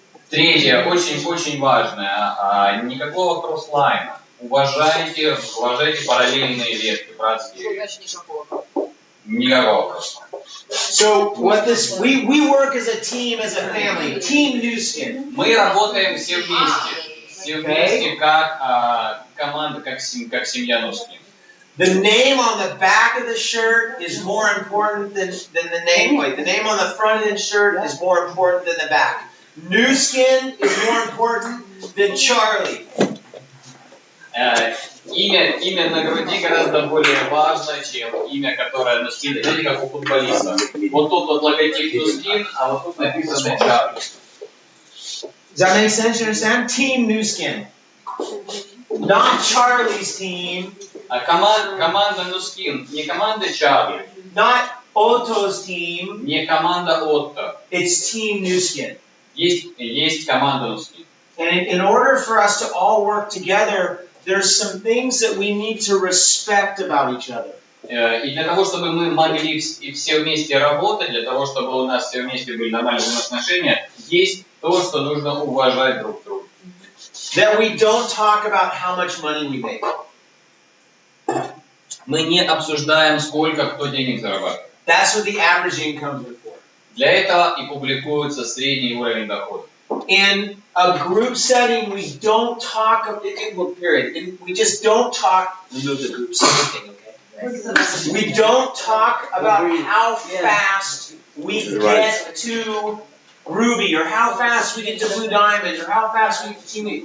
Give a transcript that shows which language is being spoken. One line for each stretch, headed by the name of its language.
Russian: Третье, очень важное, никакого кросслайна. Уважайте параллельные ветки, братские ветки. Никакого кросслайна.
English: So what this we work as a team, as a family, Team Nuskin.
Russian: Мы работаем все вместе как команда, как семья Nuskin.
English: The name on the back of the shirt is more important than the name. Wait, the name on the front of the shirt is more important than the back. Nuskin is more important than Charley.
Russian: Имя на груди гораздо более важно, чем имя, которое на спине. Знаете, как у футболиста. Вот тут вот логотип Nuskin, а вот тут написано Чарли.
English: Does that make sense? You understand? Team Nuskin. Not Charlie's team.
Russian: Команда Nuskin, не команда Чарли.
English: Not Otto's team.
Russian: Не команда Отто.
English: It's Team Nuskin.
Russian: Есть команда Nuskin.
English: And in order for us to all work together, there's some things that we need to respect about each other.
Russian: И для того, чтобы мы могли все вместе работать, для того, чтобы у нас все вместе были нормальные отношения, есть то, что нужно уважать друг друга.
English: That we don't talk about how much money we make.
Russian: Мы не обсуждаем, сколько кто денег зарабатывает.
English: That's what the average incomes are for.
Russian: Для этого и публикуется средний уровень дохода.
English: In a group setting, we don't talk. Period. We just don't talk. Remove the group setting thing, okay? We don't talk about how fast we get to Ruby, or how fast we get to Blue Diamond, or how fast we get to Teammate.